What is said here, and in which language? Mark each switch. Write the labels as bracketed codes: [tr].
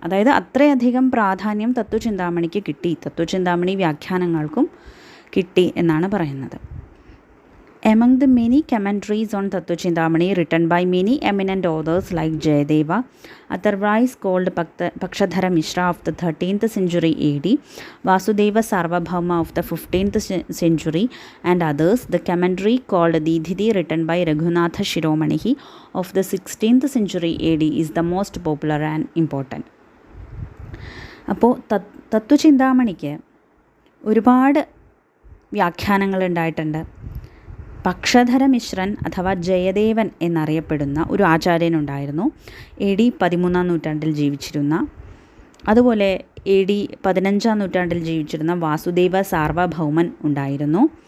[ml] അതായത് അത്രയധികം പ്രാധാന്യം തത്വചിന്താമണിക്ക് കിട്ടി, തത്വചിന്താമണി വ്യാഖ്യാനങ്ങൾക്കും കിട്ടി എന്നാണ് പറയുന്നത്. [en] Among the many commentaries on Tattva-Chintamani written by many eminent authors like Jayadeva, otherwise called Pakshadhara Mishra of the 13th century AD, Vasudeva Sarvabhauma of the 15th century, and others, the commentary called Didhiti written by Raghunatha Shiromani of the 16th century AD is the most popular and important. [ml] അപ്പോൾ തത്വചിന്താമണിക്ക് ഒരുപാട് വ്യാഖ്യാനങ്ങൾ ഉണ്ടായിട്ടുണ്ട്. പക്ഷധര മിശ്രൻ അഥവാ ജയദേവൻ എന്നറിയപ്പെടുന്ന ഒരു ആചാര്യനുണ്ടായിരുന്നു. AD 13-ാം നൂറ്റാണ്ടിൽ ജീവിച്ചിരുന്ന, അതുപോലെ AD 15-ാം നൂറ്റാണ്ടിൽ ജീവിച്ചിരുന്ന വാസുദേവ സാർവഭൗമൻ ഉണ്ടായിരുന്നു.